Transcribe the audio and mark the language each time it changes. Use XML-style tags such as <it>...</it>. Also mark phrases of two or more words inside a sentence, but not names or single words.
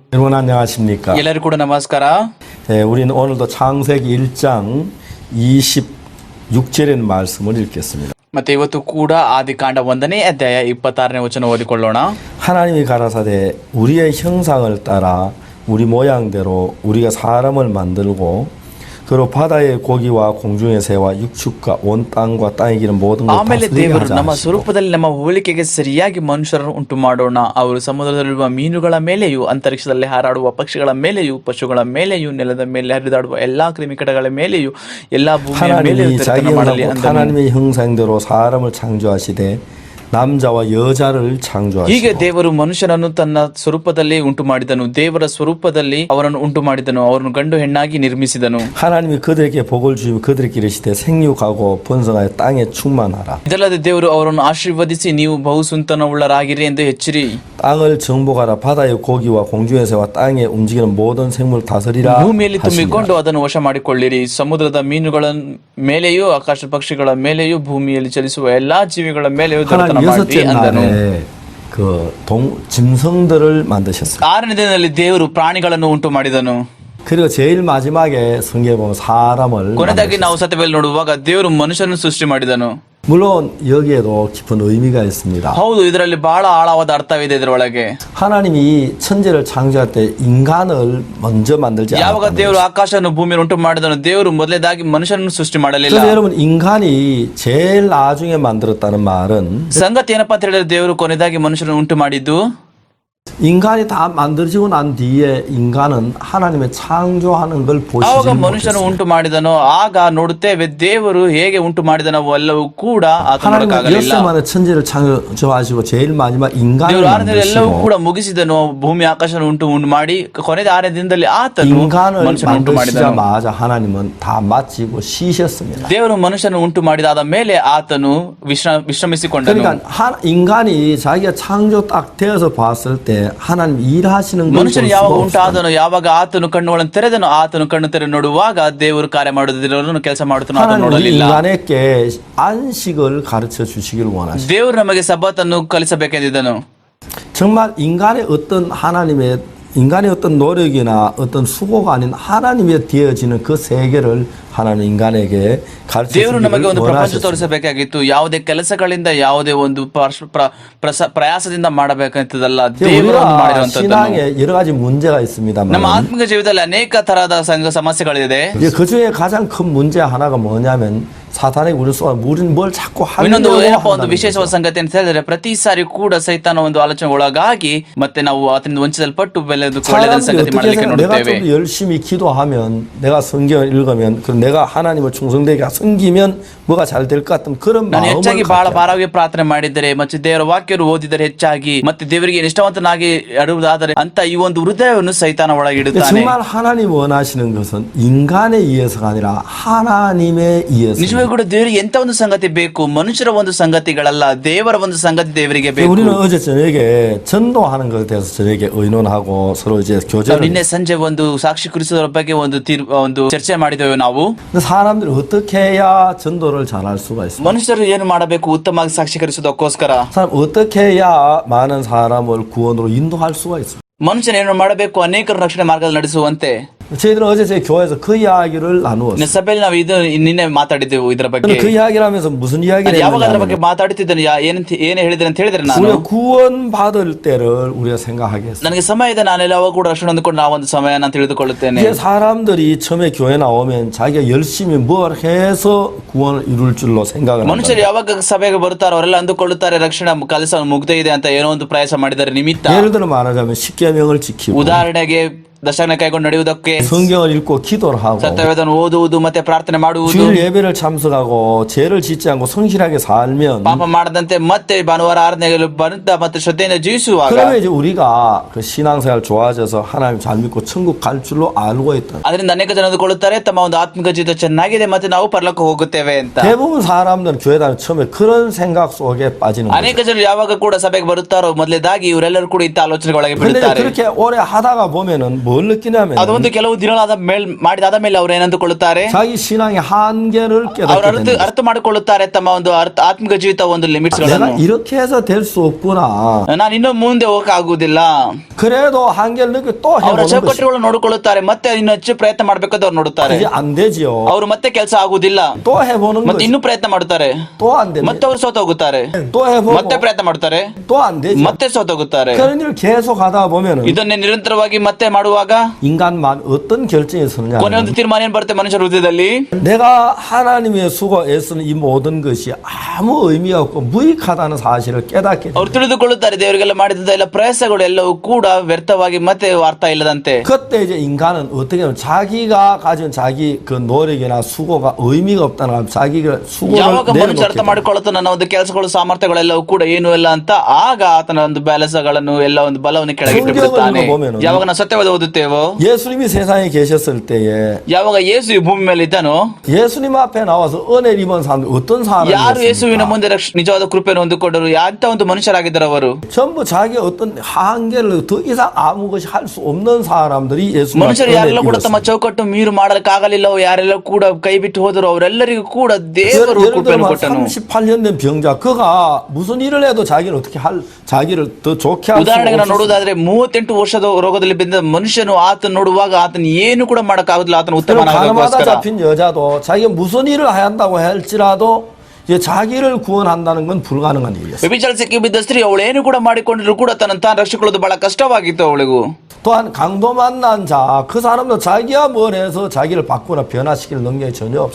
<ko>여러분 안녕하십니까?</ko> <kn>ಎಲ್ಲರಿಗೂ ಕೂಡ ನಮಸ್ಕಾರ.</kn> <ko>네, 우리는 오늘도 창세기 1장 26절의 말씀을 읽겠습니다.</ko> <kn>ಮತ್ತೆ ಇವತ್ತು ಕೂಡ ಆದಿಕಾಂಡ 1ನೇ ಅಧ್ಯಾಯ 26ನೇ ವಚನ ಓದಿಕೊಳ್ಳೋಣ.</kn> <ko>하나님이 가라사대 우리의 형상을 따라 우리 모양대로 우리가 사람을 만들고 그로 바다의 고기와 공중의 새와 육축과 온 땅과 땅에 기는 모든 것</ko> <kn>ಆಮೇಲೆ</kn> <ko>다스리게</ko> <kn>ದೇವರು</kn> <ko>하자</ko> <kn>ನಮ್ಮ</kn> <ko>하시고</ko> <kn>ಸ್ವರೂಪದಲ್ಲಿ ನಮ್ಮ ಹೋಲಿಕೆಗೆ ಸರಿಯಾಗಿ ಮನುಷ್ಯರನ್ನು ಉಂಟು ಮಾಡೋಣ. ಅವರು ಸಮುದ್ರದಲ್ಲಿರುವ ಮೀನುಗಳ ಮೇಲೆಯೂ ಅಂತರಿಕ್ಷದಲ್ಲಿ ಹಾರಾಡುವ ಪಕ್ಷಿಗಳ ಮೇಲೆಯೂ ಪಶುಗಳ ಮೇಲೆಯೂ ನೆಲದ ಮೇಲೆ ಹರಿದಾಡುವ ಎಲ್ಲಾ ಕ್ರಿಮಿಕೀಟಗಳ ಮೇಲೆಯೂ ಎಲ್ಲಾ ಭೂಮಿಯ ಮೇಲೆಯೂ</kn> <ko>하나님이 자기</ko> <kn>ತೆರೆತನ ಮಾಡಲಿ</kn> <ko>형상,</ko> <kn>ಅಂದನು.</kn> <ko>하나님의 형상대로 사람을 창조하시되 남자와 여자를</ko> <kn>ಹೀಗೆ</kn> <ko>창조하시고</ko> <kn>ದೇವರು ಮನುಷ್ಯನನ್ನು ತನ್ನ ಸ್ವರೂಪದಲ್ಲಿ ಉಂಟು ಮಾಡಿದನು. ದೇವರ ಸ್ವರೂಪದಲ್ಲಿ ಅವರನ್ನು ಉಂಟು ಮಾಡಿದನು. ಅವರನ್ನು ಗಂಡು ಹೆಣ್ಣಾಗಿ ನಿರ್ಮಿಸಿದನು.</kn> <ko>하나님이 그들에게 복을 주시고 그들에게 이르시되 생육하고 번성하여 땅에 충만하라.</ko> <kn>ಇದಲ್ಲದೆ ದೇವರು ಅವರನ್ನು ಆಶೀರ್ವದಿಸಿ ನೀವು ಬಹುಸುಂತನವುಳ್ಳರಾಗಿರಿ ಎಂದು ಹೆಚ್ಚಿರಿ.</kn> <ko>땅을 정복하라. 바다의 고기와 공중의 새와 땅에 움직이는 모든 생물을 다스리라</ko> <kn>ಭೂಮಿಯಲ್ಲಿ</kn> <ko>하시니라.</ko> <kn>ತುಂಬಿಕೊಂಡು ಅದನ್ನು ವಶ ಮಾಡಿಕೊಳ್ಳಿರಿ. ಸಮುದ್ರದ ಮೀನುಗಳ ಮೇಲೆಯೂ ಆಕಾಶ ಪಕ್ಷಿಗಳ ಮೇಲೆಯೂ ಭೂಮಿಯಲ್ಲಿ ಚಲಿಸುವ ಎಲ್ಲಾ ಜೀವಿಗಳ ಮೇಲೆಯೂ ದೊರೆತನ</kn> <ko>하나님</ko> <kn>ಮಾಡಿ</kn> <ko>여섯째</ko> <kn>ಅಂದನು.</kn> <ko>날에 그 짐승들을 만드셨어요.</ko> <kn>6ನೇ ದಿನದಲ್ಲಿ ದೇವರು ಪ್ರಾಣಿಗಳನ್ನು ಉಂಟು ಮಾಡಿದನು.</kn> <ko>그리고 제일 마지막에 성경에 보면 사람을</ko> <kn>ಕೊನೆಯದಾಗಿ</kn> <ko>만드셨어요.</ko> <kn>ನಾವು ಸತ್ಯವೇದಲ್ಲಿ ನೋಡುವಾಗ ದೇವರು ಮನುಷ್ಯನನ್ನು ಸೃಷ್ಟಿ ಮಾಡಿದನು.</kn> <ko>물론 여기에도 깊은 의미가 있습니다.</ko> <kn>ಹೌದು, ಇದರಲ್ಲಿ ಬಹಳ ಆಳವಾದ ಅರ್ಥವಿದೆ. ಇದರೊಳಗೆ</kn> <ko>하나님이 천지를 창조할 때 인간을 먼저 만들지</ko> <kn>ಯಾವಾಗ</kn> <ko>않았다는</ko> <kn>ದೇವರು</kn> <ko>것이죠.</ko> <kn>ಆಕಾಶವನ್ನು ಭೂಮಿಯನ್ನು ಉಂಟು ಮಾಡಿದನು, ದೇವರು ಮೊದಲೇದಾಗಿ ಮನುಷ್ಯನನ್ನು ಸೃಷ್ಟಿ ಮಾಡಲಿಲ್ಲ.</kn> <ko>그래서 여러분 인간이 제일 나중에 만들었다는 말은</ko> <kn>ಸಂಗತಿ ಏನಪ್ಪಾ ಅಂತ ಹೇಳಿದ್ರೆ, ದೇವರು ಕೊನೆಯದಾಗಿ ಮನುಷ್ಯನನ್ನು ಉಂಟು ಮಾಡಿದ್ದು</kn> <ko>인간이 다 만들어지고 난 뒤에 인간은 하나님의 창조하는 걸</ko> <kn>ಆವಾಗ</kn> <ko>보시지</ko> <kn>ಮನುಷ್ಯನು</kn> <ko>못했어요.</ko> <kn>ಉಂಟು ಮಾಡಿದನೋ ಆಗ ನೋಡುತ್ತೇವೆ ದೇವರು ಹೇಗೆ ಉಂಟು ಮಾಡಿದನೋ ಎಲ್ಲವೂ ಕೂಡ ಆತ</kn> <ko>하나님은</ko> <kn>ನೋಡಕ್ಕಾಗಲಿಲ್ಲ.</kn> <ko>6세 만에 천지를 창조하시고 제일 마지막 인간을</ko> <kn>ದೇವರು 6ನೇ ಎಲ್ಲವೂ</kn> <ko>만드시고</ko> <kn>ಕೂಡ ಮುಗಿಸಿದನು. ಭೂಮಿ ಆಕಾಶ ಉಂಟು ಮಾಡಿ ಕೊನೆಯ 6ನೇ ದಿನದಲ್ಲಿ ಆತನು</kn> <ko>인간을</ko> <kn>ಮನುಷ್ಯನ ಉಂಟು ಮಾಡಿದನು.</kn> <ko>만드시자마자 하나님은 다 마치고 쉬셨습니다.</ko> <kn>ದೇವರು ಮನುಷ್ಯನ ಉಂಟು ಮಾಡಿದಾದ ಮೇಲೆ ಆತನು ವಿಶ್ರಮಿಸಿಕೊಂಡನು.</kn> <ko>그러니까 인간이 자기가 창조 딱 되어서 봤을 때 하나님 일하시는 걸 볼</ko> <kn>ಮನುಷ್ಯನು</kn> <ko>수가</ko> <kn>ಯಾವಾಗ</kn> <ko>없어요.</ko> <kn>ಉಂಟಾದನು, ಯಾವಾಗ ಆತನು ಕಣ್ಣುಗಳನ್ನು ತೆರೆದನು, ಆತನು ಕಣ್ಣು ತೆರೆ ನೋಡುವಾಗ ದೇವರು ಕಾರ್ಯ ಮಾಡುವುದಿಲ್ಲ, ಕೆಲಸ ಮಾಡುತ್ತಾನೋ ಅದನ್ನು</kn> <ko>하나님 우리</ko> <kn>ನೋಡಲಿಲ್ಲ.</kn> <ko>인간에게 안식을 가르쳐 주시길 원하시죠.</ko> <kn>ದೇವರು ನಮಗೆ ಸಬ್ಬತನ್ನು ಕಲಿಸಬೇಕೆಂದಿದ್ದನು.</kn> <ko>정말 인간의 어떤 노력이나 어떤 수고가 아닌 하나님의 되어지는 그 세계를 하나님 인간에게 가르쳐</ko> <kn>ದೇವರು ನಮಗೆ ಒಂದು</kn> <ko>주기를</ko> <kn>ಪ್ರಪಂಚ</kn> <ko>원하셨습니다.</ko> <kn>ತೋರಿಸಬೇಕಾಗಿತ್ತು. ಯಾವುದೇ ಕೆಲಸಗಳಿಂದ ಯಾವುದೇ ಒಂದು ಪ್ರಯಾಸದಿಂದ ಮಾಡಬೇಕಂತದಲ್ಲ, ದೇವರು ಮಾಡಿರುವಂತದ್ದು.</kn> <ko>신앙에 여러 가지 문제가 있습니다만</ko> <kn>ನಮ್ಮ ಆತ್ಮಿಕ ಜೀವಿತದಲ್ಲಿ ಅನೇಕ ತರಹದ ಸಮಸ್ಯೆಗಳಿದೆ.</kn> <ko>그 중에 가장 큰 문제 하나가 뭐냐면 사탄에게 우리는 뭘 자꾸</ko> <kn>ಇನ್ನೊಂದು</kn> <ko>하려고</ko> <kn>ಏನಪ್ಪಾ ಒಂದು</kn> <ko>한다는</ko> <kn>ವಿಶೇಷವಾದ</kn> <ko>거죠.</ko> <kn>ಸಂಗತಿ ಅಂತ ಹೇಳಿದ್ರೆ, ಪ್ರತಿ ಸಾರಿ ಕೂಡ ಸೈತಾನ ಒಂದು ಆಲೋಚನೆ ಒಳಗಾಗಿ ಮತ್ತೆ ನಾವು ಆತನಿಂದ ವಂಚಿಸಲ್ಪಟ್ಟು ಒಳ್ಳೆಯದ</kn> <ko>사람들이</ko> <kn>ಸಂಗತಿ</kn> <ko>어떻게</ko> <kn>ಮಾಡಲಿಕ್ಕೆ</kn> <ko>생각? 내가</ko> <kn>ನೋಡುತ್ತೇವೆ.</kn> <ko>좀 더 열심히 기도하면, 내가 성경을 읽으면, 그럼 내가 하나님을 충성되게 섬기면 뭐가 잘 될 것 같은 그런</ko> <kn>ನಾನು</kn> <ko>마음을</ko> <kn>ಹೆಚ್ಚಾಗಿ</kn> <ko>갖게</ko> <kn>ಬಹಳ</kn> <ko>합니다.</ko> <kn>ಭಾರವಾಗಿ ಪ್ರಾರ್ಥನೆ ಮಾಡಿದರೆ ಮತ್ತೆ ದೇವರ ವಾಕ್ಯರು ಓದಿದರೆ ಹೆಚ್ಚಾಗಿ ಮತ್ತೆ ದೇವರಿಗೆ ನಿಷ್ಠಾವಂತನಾಗಿ ಅಡುವುದಾದರೆ ಅಂತ ಈ ಒಂದು ಹೃದಯವನ್ನು ಸೈತಾನ ಒಳಗಿಡುತ್ತಾನೆ.</kn> <ko>정말 하나님 원하시는 것은 인간에 의해서가 아니라 하나님에 의해서.</ko> <kn>ನಿಜವಾಗಿ ಕೂಡ ದೇವರಿಗೆ ಎಂತ ಒಂದು ಸಂಗತಿ ಬೇಕು, ಮನುಷ್ಯರ ಒಂದು ಸಂಗತಿಗಳಲ್ಲ, ದೇವರ ಒಂದು ಸಂಗತಿ ದೇವರಿಗೆ ಬೇಕು.</kn> <ko>우리는 어제 저녁에 전도하는 것에 대해서 저녁에 의논하고 서로 이제</ko> <kn>ನಾವು</kn> <ko>교제를.</ko> <kn>ನಿನ್ನೆ ಸಂಜೆ ಒಂದು ಸಾಕ್ಷಿ ಕುರಿಸೋದ್ರ ಬಗ್ಗೆ ಒಂದು ಚರ್ಚೆ ಮಾಡಿದ್ದೇವೆ ನಾವು.</kn> <ko>사람들이 어떻게 해야 전도를 잘할 수가 있습니까?</ko> <kn>ಮನುಷ್ಯರು ಏನು ಮಾಡಬೇಕು ಉತ್ತಮವಾಗಿ ಸಾಕ್ಷೀಕರಿಸೋದಕ್ಕೋಸ್ಕರ</kn> <ko>사람 어떻게 해야 많은 사람을 구원으로 인도할 수가 있습니까?</ko> <kn>ಮನುಷ್ಯನ ಏನು ಮಾಡಬೇಕು, ಅನೇಕರು ರಕ್ಷಣೆ ಮಾರ್ಗದಲ್ಲಿ ನಡೆಸುವಂತೆ.</kn> <ko>저희들은 어제 제 교회에서 그 이야기를 나누었어요.</ko> <kn>ಸಭೆಯಲ್ಲಿ ನಾವು ನಿನ್ನೆ ಮಾತಾಡಿದ್ದೆವು ಇದರ ಬಗ್ಗೆ.</kn> <ko>그 이야기를 하면서 무슨 이야기를</ko> <kn>ಯಾವಾಗ ಅದರ ಬಗ್ಗೆ</kn> <ko>했냐면</ko> <kn>ಮಾತಾಡುತ್ತಿದ್ದೇನೆ, ಏನು ಹೇಳಿದ್ರೆ ಅಂತ ಹೇಳಿದ್ರೆ, ನಾನು</kn> <ko>우리가 구원받을 때를 우리가 생각하겠어요.</ko> <kn>ನನಗೆ ಸಮಯ ಇದೆ, ನಾನೆಲ್ಲ ಯಾವಾಗ ಕೂಡ ರಕ್ಷಣೆ ಹೊಂದಿಕೊಂಡು ನಾವೊಂದು ಸಮಯ ನಾನು ತಿಳಿದುಕೊಳ್ಳುತ್ತೇನೆ.</kn> <ko>이제 사람들이 처음에 교회 나오면 자기가 열심히 뭘 해서 구원을 이룰 줄로 생각을</ko> <kn>ಮನುಷ್ಯರು</kn> <ko>한다.</ko> <kn>ಯಾವಾಗ ಸಭೆಗೆ ಬರುತ್ತಾರೋ ಅವರೆಲ್ಲ ಅಂದುಕೊಳ್ಳುತ್ತಾರೆ ರಕ್ಷಣೆ ಕೆಲಸ ಮುಗ್ದೇ ಇದೆ ಅಂತ, ಏನೋ ಒಂದು ಪ್ರಯಾಸ ಮಾಡಿದರೆ ನಿಮಿತ್ತ.</kn> <ko>예를 들어 말하자면 십계명을 지키고</ko> <kn>ಉದಾಹರಣೆಗೆ ದಶಾನ ಕೈಗೊಂಡು ನಡೆಯುವುದಕ್ಕೆ,</kn> <ko>성경을 읽고 기도를 하고</ko> <kn>ಸತ್ಯವೇದವನ್ನು ಓದುವುದು ಮತ್ತೆ ಪ್ರಾರ್ಥನೆ ಮಾಡುವುದು,</kn> <ko>주일 예배를 참석하고 죄를 짓지 않고 성실하게 살면</ko> <kn>ಪಾಪ ಮಾಡದಂತೆ ಮತ್ತೆ ಭಾನುವಾರ ಆರಾಧನೆಗಳು ಬರುತ್ತ ಮತ್ತೆ ಶ್ರದ್ಧೆಯಿಂದ ಜೀವಿಸುವಾಗ,</kn> <ko>그러면 이제 우리가 그 신앙생활 좋아져서 하나님 잘 믿고 천국 갈 줄로 알고 있다.</ko> <kn>ಅದರಿಂದ ಅನೇಕ ಜನ ಅಂದುಕೊಳ್ಳುತ್ತಾರೆ ತಮ್ಮ ಒಂದು ಆತ್ಮಿಕ ಜೀವಿತ ಚೆನ್ನಾಗಿದೆ ಮತ್ತೆ ನಾವು ಪರಲೋಕ ಹೋಗುತ್ತೇವೆ ಅಂತ.</kn> <ko>대부분 사람들은 교회 다니면 처음에 그런 생각 속에 빠지는</ko> <kn>ಅನೇಕ</kn> <ko>거죠.</ko> <kn>ಜನರು ಯಾವಾಗ ಕೂಡ ಸಭೆಗೆ ಬರುತ್ತಾರೋ ಮೊದಲೇದಾಗಿ ಇವರೆಲ್ಲರೂ ಕೂಡ ಇಂಥ ಆಲೋಚನೆಗೆ ಒಳಗೆ</kn> <ko>근데</ko> <kn>ಬೀಳುತ್ತಾರೆ.</kn> <ko>그렇게 오래 하다가 보면은 뭘 느끼냐면</ko> <kn>ಅದೊಂದು ಕೆಲವು ದಿನಗಳಾದ ಮಾಡಿದಾದ ಮೇಲೆ ಅವ್ರು ಏನಂದುಕೊಳ್ಳುತ್ತಾರೆ,</kn> <ko>자기 신앙의 한계를</ko> <kn>ಅವ್ರು</kn> <ko>깨닫게 됩니다.</ko> <kn>ಅರ್ಥ ಮಾಡಿಕೊಳ್ಳುತ್ತಾರೆ ತಮ್ಮ ಒಂದು ಆತ್ಮಿಕ ಜೀವಿತ ಒಂದು ಲಿಮಿಟ್ಸ್</kn> <ko>내가</ko> <kn>ಗಳನ್ನು.</kn> <ko>이렇게 해서 될 수 없구나.</ko> <kn>ನಾನು ಇನ್ನು ಮುಂದೆ ಹೋಗಕ್ಕೆ ಆಗುದಿಲ್ಲ.</kn> <ko>그래도 한계를 느끼고 또</ko> <kn>ಅವರ</kn> <ko>해보는 것이</ko> <kn>ಚೌಕಟ್ಟುಗಳನ್ನು ನೋಡಿಕೊಳ್ಳುತ್ತಾರೆ, ಮತ್ತೆ ಇನ್ನು ಹೆಚ್ಚು ಪ್ರಯತ್ನ ಮಾಡ್ಬೇಕಾದ್ರೆ ಅವ್ರು ನೋಡುತ್ತಾರೆ.</kn> <ko>이제 안 되지요.</ko> <kn>ಅವರು ಮತ್ತೆ ಕೆಲಸ ಆಗುದಿಲ್ಲ,</kn> <ko>또 해보는</ko> <kn>ಮತ್ತೆ</kn> <ko>것이</ko> <kn>ಇನ್ನೂ ಪ್ರಯತ್ನ ಮಾಡ್ತಾರೆ,</kn> <ko>또 안 됩니다.</ko> <kn>ಮತ್ತೆ ಅವ್ರು ಸೋತ ಹೋಗುತ್ತಾರೆ,</kn> <ko>또 해보고</ko> <kn>ಮತ್ತೆ ಪ್ರಯತ್ನ ಮಾಡ್ತಾರೆ,</kn> <ko>또 안 되죠.</ko> <kn>ಮತ್ತೆ ಸೋತ ಹೋಗುತ್ತಾರೆ.</kn> <ko>그런 일을 계속 하다 보면은</ko> <kn>ಇದನ್ನೇ ನಿರಂತರವಾಗಿ ಮತ್ತೆ ಮಾಡುವಾಗ</kn> <ko>인간만 어떤 결정이 서느냐.</ko> <kn>ಕೊನೆ ಒಂದು ತೀರ್ಮಾನ ಏನ್ ಬರುತ್ತೆ ಮನುಷ್ಯರ ಹೃದಯದಲ್ಲಿ,</kn> <ko>내가 하나님의 수고에 애쓰는 이 모든 것이 아무 의미가 없고 무익하다는 사실을 깨닫게</ko> <kn>ಅವ್ರು</kn> <ko>됩니다.</ko> <kn>ತಿಳಿದುಕೊಳ್ಳುತ್ತಾರೆ ದೇವರಿಗೆಲ್ಲ ಮಾಡಿದ ಎಲ್ಲ ಪ್ರಯಾಸಗಳು ಎಲ್ಲವೂ ಕೂಡ ವ್ಯರ್ಥವಾಗಿ ಮತ್ತೆ ಅರ್ಥ ಇಲ್ಲದಂತೆ.</kn> <ko>그때 이제 인간은 어떻게 하면 자기가 가진 자기 그 노력이나 수고가 의미가 없다는 걸 자기가 수고를</ko> <kn>ಯಾವಾಗ ಮನುಷ್ಯ ಅರ್ಥ</kn> <ko>내려놓게</ko> <kn>ಮಾಡಿಕೊಳ್ಳುತ್ತಾನೆ ನನ್ನ ಒಂದು ಕೆಲಸಗಳು ಸಾಮರ್ಥ್ಯಗಳೆಲ್ಲವೂ ಕೂಡ ಏನು ಇಲ್ಲ ಅಂತ, ಆಗ ಆತನ ಒಂದು ಬ್ಯಾಲೆನ್ಸ್ಗಳನ್ನು ಎಲ್ಲ ಒಂದು ಬಲವನ್ನು ಕೆಳಗಿಟ್ಟು ಬಿಡುತ್ತಾನೆ. ಯಾವಾಗ ನಾವು ಸತ್ಯವಾದ ಓದುತ್ತೇವೋ,</kn> <ko>예수님이 세상에 계셨을 때에</ko> <kn>ಯಾವಾಗ ಯೇಸು ಈ ಭೂಮಿ ಮೇಲೆ ಇದ್ದಾನೋ,</kn> <ko>예수님 앞에 나와서 은혜를 입은 사람들 어떤</ko> <kn>ಯಾರು ಯೇಸುವಿನ</kn> <ko>사람이었습니까?</ko> <kn>ಮುಂದೆ ನಿಜವಾದ ಕೃಪೆಯನ್ನು ಹೊಂದಿಕೊಂಡರು, ಅಂತ ಒಂದು ಮನುಷ್ಯರಾಗಿದ್ದಾರೆ ಅವರು.</kn> <ko>전부 자기 어떤 한계를 더 이상 아무 것이 할 수 없는 사람들이 예수님 앞에</ko> <kn>ಮನುಷ್ಯರು</kn> <ko>은혜를</ko> <kn>ಯಾರೆಲ್ಲ ಕೂಡ ತಮ್ಮ</kn> <ko>입었습니다.</ko> <kn>ಚೌಕಟ್ಟು ಮೀರು ಮಾಡಲಿಕ್ಕಾಗಲಿಲ್ಲವೋ, ಯಾರೆಲ್ಲ ಕೂಡ ಕೈ ಬಿಟ್ಟು ಹೋದರು, ಅವರೆಲ್ಲರಿಗೂ ಕೂಡ ದೇವರು</kn> <ko>예를</ko> <kn>ಕೃಪೆಯನ್ನು</kn> <ko>들면</ko> <kn>ಕೊಟ್ಟನು.</kn> <ko>38년 된 병자 그가 무슨 일을 해도 자기는 어떻게 할 자기를 더 좋게 할 수</ko> <kn>ಉದಾಹರಣೆಗೆ ನಾವು</kn> <ko>없었어요.</ko> <kn>ನೋಡುವುದಾದ್ರೆ 38 ವರ್ಷದ ರೋಗದಲ್ಲಿ ಬಿದ್ದ ಮನುಷ್ಯನು ಆತನ ನೋಡುವಾಗ ಆತನ ಏನು ಕೂಡ ಮಾಡಕ್ಕಾಗುದಿಲ್ಲ, ಆತನ</kn> <ko>그럼</ko> <kn>ಉತ್ತಮ</kn> <ko>가늠하다 잡힌 여자도 자기가 무슨 일을 한다고 할지라도 이제 자기를 구원한다는 건 불가능한 일이었어요.</ko> <kn>ವ್ಯಭಿಚಾರ ಸಿಕ್ಕಿ ಬಿದ್ದ ಸ್ತ್ರೀ ಅವಳು ಏನು ಕೂಡ ಮಾಡಿಕೊಂಡಿದ್ರು ಕೂಡ ತನ್ನ ತಾನು ರಕ್ಷಿಕೊಳ್ಳೋದು ಬಹಳ ಕಷ್ಟವಾಗಿತ್ತು ಅವಳಿಗೂ.</kn> <ko>또한 강도 만난 자 그 사람도 자기가 뭘 해서 자기를 바꾸나 변화시킬 능력이 전혀 없어요.</ko>